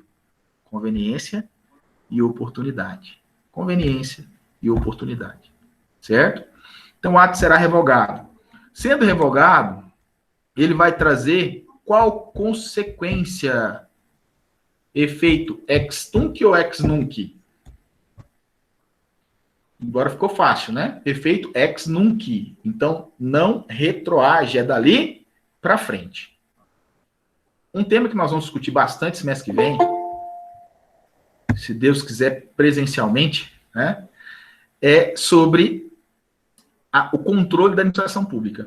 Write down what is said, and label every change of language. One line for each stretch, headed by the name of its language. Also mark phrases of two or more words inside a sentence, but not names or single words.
Portuguese: Conveniência e oportunidade. Conveniência e oportunidade. Certo? Então, o ato será revogado. Sendo revogado, ele vai trazer qual consequência? Efeito
Latin: ex tunc
Portuguese: ou
Latin: ex nunc?
Portuguese: Agora ficou fácil, né? Efeito
Latin: ex nunc.
Portuguese: Então, não retroage, é dali para frente. Um tema que nós vamos discutir bastante semestre que vem, se Deus quiser presencialmente, né? É sobre o controle da administração pública.